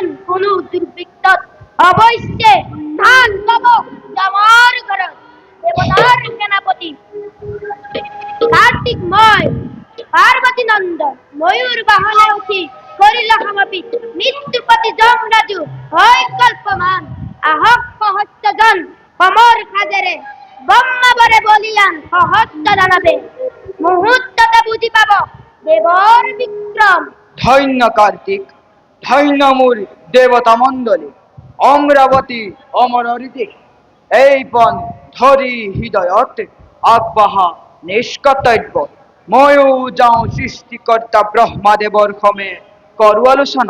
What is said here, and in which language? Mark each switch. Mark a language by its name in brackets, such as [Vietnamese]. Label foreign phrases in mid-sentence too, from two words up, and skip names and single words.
[Assamese] কোনো দুৰ্বৃত্তত অৱশ্যে ধান পাব আমাৰ ঘৰত দেৱতাৰ সেনাপতি কাৰ্তিক মই পাৰ্বতী নন্দন ময়ূৰ বাহনে উঠি কৰিলে সমাপিত মৃত্যুপতি যমৰাজু হয় কল্পমান আহক সহস্ৰজন কমৰ সাজেৰে ব্ৰহ্মাবৰে বলিয়ান সহস্ৰ দানৱে মুহূৰ্ততে বুজি পাব দেৱৰ বিক্ৰম। ধন্য কার্তিক, ধন্য মোর দেবতা মণ্ডলী, অমরাবতী অমররি দেখি এই পণ ধরি হৃদয়ত আগবাহা নিষ্কর্তব্য। ময়ো যাওঁ সৃষ্টিকর্তা ব্রহ্মাদেৱৰ সমে কৰো আলোচনা।